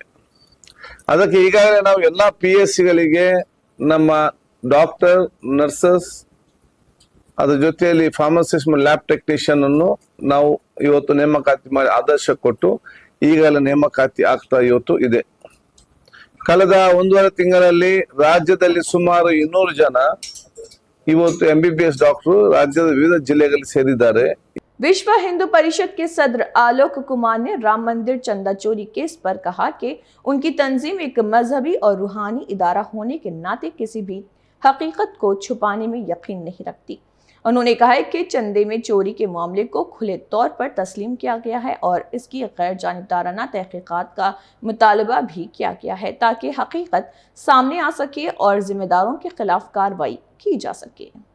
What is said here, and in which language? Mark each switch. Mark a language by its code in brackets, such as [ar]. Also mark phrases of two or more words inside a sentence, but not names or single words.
[kn] ಅದಕ್ಕೆ ಈಗಾಗಲೇ ನಾವು ಎಲ್ಲಾ PSCಗಳಿಗೆ ನಮ್ಮ ಡಾಕ್ಟರ್, ನರ್ಸಸ್, ಅದ್ರ ಜೊತೆಯಲ್ಲಿ ಫಾರ್ಮಸಿಸ್ಟ್, [en] lab technician [kn] ಅನ್ನು ನಾವು ಇವತ್ತು ನೇಮಕಾತಿ ಮಾಡಿ ಆದರ್ಶ ಕೊಟ್ಟು ಈಗಾಗಲೇ ನೇಮಕಾತಿ ಆಗ್ತಾ ಇವತ್ತು ಇದೆ. ಕಳೆದ 1.5 ತಿಂಗಳಲ್ಲಿ ರಾಜ್ಯದಲ್ಲಿ ಸುಮಾರು 200 ಜನ ಇವತ್ತು MBBS ಡಾಕ್ಟರ್ ರಾಜ್ಯದ ವಿವಿಧ ಜಿಲ್ಲೆಗಳಲ್ಲಿ ಸೇರಿದ್ದಾರೆ. [ur] وشو ہندو پریشد کے صدر آلوک کمار نے رام مندر چندا چوری کیس پر کہا کہ ان کی تنظیم ایک مذہبی اور روحانی ادارہ ہونے کے ناطے کسی بھی حقیقت کو چھپانے میں یقین نہیں رکھتی. انہوں نے کہا ہے کہ چندے میں چوری کے معاملے کو کھلے طور پر تسلیم کیا گیا ہے اور اس کی غیر جانبدارانہ تحقیقات کا مطالبہ بھی کیا گیا ہے تاکہ حقیقت سامنے آ سکے اور ذمہ داروں کے خلاف کارروائی کی جا سکے.